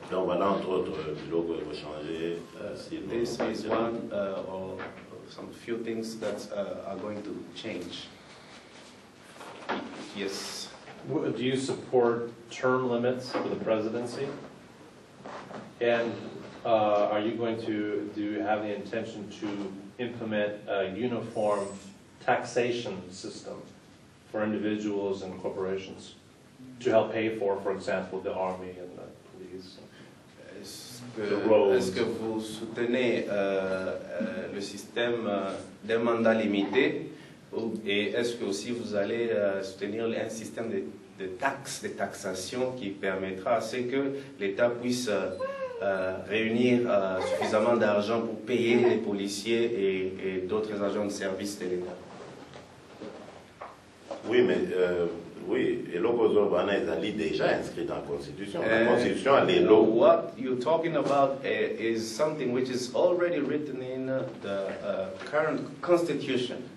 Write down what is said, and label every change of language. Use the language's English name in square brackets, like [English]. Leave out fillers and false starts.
[French] Donc voilà, entre autres, l'eau va changer. [English] This is one or some few things that are going to change. Yes. Do you support term limits for the presidency? And are you going to, do you have the intention to implement a uniform taxation system for individuals and corporations to help pay for example, the army and the police? [French] Est-ce que vous soutenez le système d'un mandat limité et est-ce que aussi vous allez soutenir un système de taxes, de taxation qui permettra à ce que l'État puisse réunir suffisamment d'argent pour payer les policiers et d'autres agents de service de l'État? Oui, mais oui, et l'opposition est déjà inscrit dans la Constitution. La Constitution, elle est là. [English] What you're talking about is something which is already written in the current Constitution.